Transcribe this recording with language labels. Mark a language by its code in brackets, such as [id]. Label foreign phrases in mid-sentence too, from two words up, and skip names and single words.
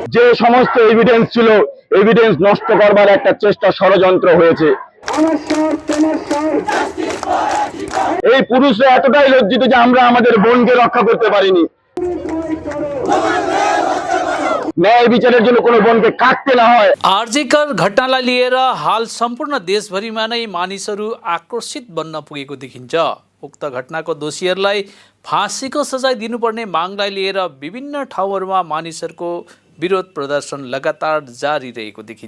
[bn] সমস্ত এভিডেন্স ছিল, এভিডেন্স নষ্ট করবার একটা চেষ্টা, ষড়যন্ত্র হয়েছে। এই পুরুষরা এতটাই লজ্জিত যে আমরা আমাদের বোনকে রক্ষা করতে পারিনি। ন্যায় বিচারের জন্য কোনো বোনকে কাটতে নয়। [ne] आरजीकर घटनालाई लिएर हाल सम्पूर्ण देशभरिमा नै मानिसहरू आक्रोशित बन्न पुगेको देखिन्छ। उक्त घटनाको दोषीहरूलाई फाँसीको सजाय दिनुपर्ने मागलाई लिएर विभिन्न ठाउँहरूमा मानिसहरूको विरोध प्रदर्शन लगातार जारी रहेको देखिन्छ।